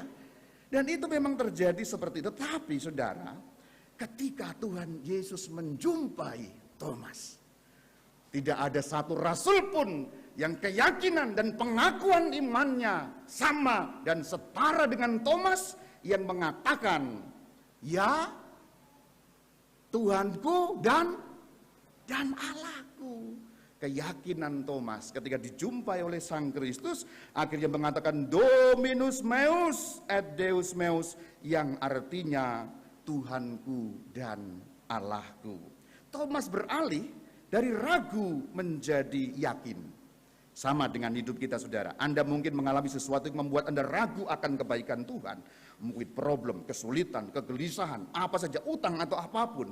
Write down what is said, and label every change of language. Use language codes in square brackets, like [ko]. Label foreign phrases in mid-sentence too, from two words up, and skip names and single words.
[id] Dan itu memang terjadi seperti itu. Tapi saudara, ketika Tuhan Yesus menjumpai Thomas, tidak ada satu rasul pun yang keyakinan dan pengakuan imannya sama dan setara dengan Thomas yang mengatakan, ya Tuhanku dan Allahku. [la] Keyakinan Thomas ketika dijumpai oleh Sang Kristus akhirnya mengatakan Dominus meus et Deus meus, [id] yang artinya Tuhanku dan Allahku. Thomas beralih dari ragu menjadi yakin. Sama dengan hidup kita, saudara. Anda mungkin mengalami sesuatu yang membuat Anda ragu akan kebaikan Tuhan. Mungkin problem, kesulitan, kegelisahan, apa saja, utang atau apapun.